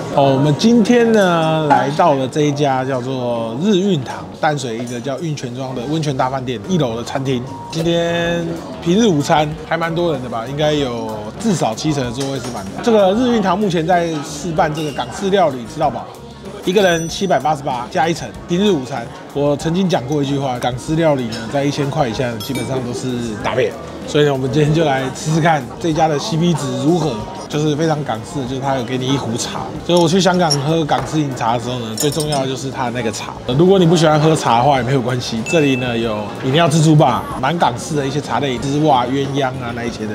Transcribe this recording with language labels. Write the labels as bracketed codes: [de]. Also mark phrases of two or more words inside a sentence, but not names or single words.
[zh] 我們今天呢來到了這一家叫做日運堂淡水一個叫運泉莊的溫泉大飯店1樓的餐廳。今天平日午餐還蠻多人的吧，應該有至少70%的座位是滿的。這個日運堂目前在試辦這個港式料理吃到飽，一個人788加1層平日午餐。我曾經講過一句話，港式料理呢在1000 塊以下基本上都是大便。所以呢，我們今天就來吃吃看這家的 CP 值如何。就是非常港式，就是他有給你一壺茶。就是我去香港喝港式飲茶的時候呢，最重要的就是它的那個茶。如果你不喜歡喝茶的話，也沒有關係。這裡呢有飲料自助吧，蠻港式的一些茶類，就是哇鴛鴦啊那一些的。